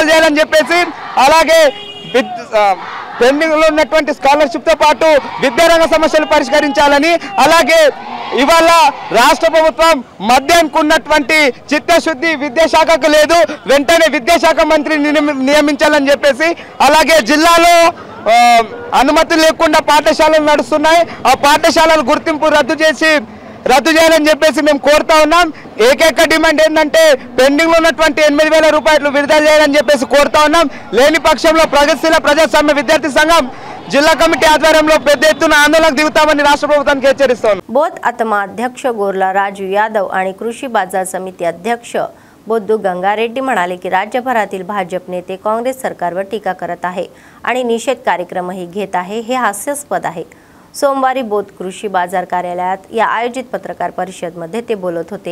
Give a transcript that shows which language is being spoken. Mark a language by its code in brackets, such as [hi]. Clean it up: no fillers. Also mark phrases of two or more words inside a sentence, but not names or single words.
[te] చేయాలని చెప్పేసి, అలాగే పెండింగ్ లో ఉన్నటువంటి స్కాలర్షిప్ తో పాటు విద్యారంగ సమస్యలు పరిష్కరించాలని, అలాగే ఇవాళ రాష్ట్ర ప్రభుత్వం మద్యానికి ఉన్నటువంటి చిత్తశుద్ధి విద్యాశాఖకు లేదు, వెంటనే విద్యాశాఖ మంత్రిని నియమించాలని చెప్పేసి, అలాగే జిల్లాలో అనుమతి లేకుండా పాఠశాలలు నడుస్తున్నాయి, ఆ పాఠశాలల గుర్తింపు రద్దు చేయాలని చెప్పేసి మేము కోరుతా ఉన్నాం। ఏకైక డిమాండ్ ఏంటంటే పెండింగ్ లో ఉన్నటువంటి 8,000 రూపాయలు విడుదల చేయాలని చెప్పేసి కోరుతా ఉన్నాం। లేని పక్షంలో ప్రగతిశీల ప్రజాస్వామ్య విద్యార్థి సంఘం జిల్లా కమిటీ ఆధ్వర్యంలో పెద్ద ఎత్తున ఆందోళనకు దిగుతామని రాష్ట్ర ప్రభుత్వానికి హెచ్చరిస్తున్నాం। [mr] बोध आत्मा अध्यक्ष गोरला राजू यादव आणि कृषी बाजार समिती अध्यक्ष बोद्धू गंगारेड्डी म्हणाले की राज्यभरातील भाजप नेते काँग्रेस सरकारवर टीका करत आहे आणि निषेध कार्यक्रमही घेत आहे, हे हास्यास्पद आहे। सोमवारी बोध कृषी बाजार कार्यालयात या आयोजित पत्रकार परिषदेमध्ये ते बोलत होते।